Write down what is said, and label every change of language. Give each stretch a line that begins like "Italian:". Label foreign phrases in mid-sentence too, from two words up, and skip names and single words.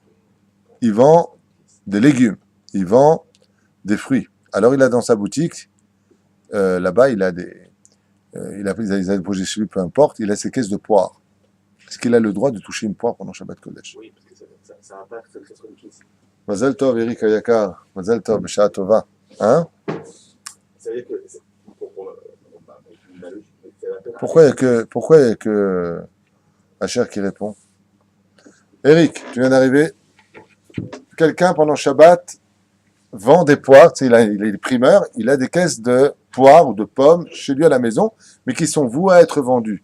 French: Il vend des légumes, il vend des fruits. Alors il a dans sa boutique, là-bas, il a des projets chez lui, peu importe, il a ses caisses de poires. Est-ce qu'il a le droit de toucher une poire pendant
Hebrew: שבת קודש?
French: Oui, parce que ça impacte le
Hebrew: חסרון כיס. מזל טוב, Eric Ayakar. מזל טוב, בשעה טובה.
French: Hein? Ça veut dire que Pourquoi il y a que Asher qui répond? Eric, tu viens d'arriver. quelqu'un pendant Shabbat vend des poires, tu sais, il est primeur, il a des caisses de poires ou de pommes chez lui à la maison, mais qui sont vouées à être vendues.